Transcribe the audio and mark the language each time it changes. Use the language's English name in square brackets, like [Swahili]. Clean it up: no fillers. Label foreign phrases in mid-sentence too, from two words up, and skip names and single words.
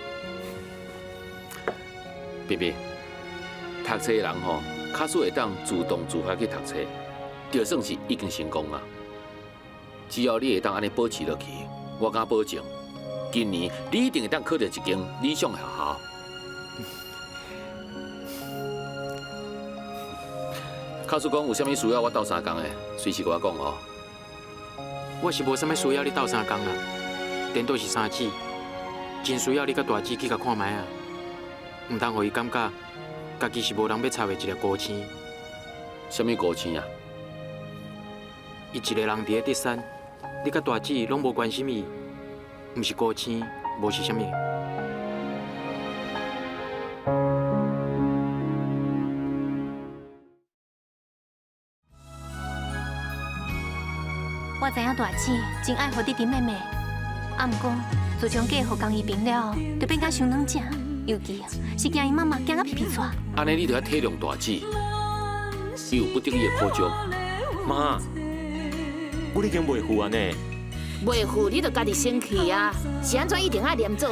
[Min Nan Chinese] 冰冰，读册的人吼，卡数会当自动自发去读册，就算是已经成功啊。只要你会当安尼保持落去，我敢保证，今年你一定会当考到一间理想的学校。卡数讲有啥物需要我斗相共的，随时甲我讲哦。我是无啥物需要你斗相共啦，颠倒是三姊，真需要你甲大姊去甲看卖啊，唔通互伊感觉家己是无人要插的一粒孤星。啥物孤星啊？伊一个人伫咧德山，你甲大姊拢无关心伊，唔是孤星，无是啥物。我知影大姊真爱护弟弟妹妹，啊，毋过自从嫁互江一平了，就变甲伤软食，尤其是惊伊妈妈惊到皮皮喘。安尼你就要体谅大姊，伊有不得已的苦衷。妈，我已经袂赴安尼。袂赴你就家己生气啊！是安怎一定爱黏做伙？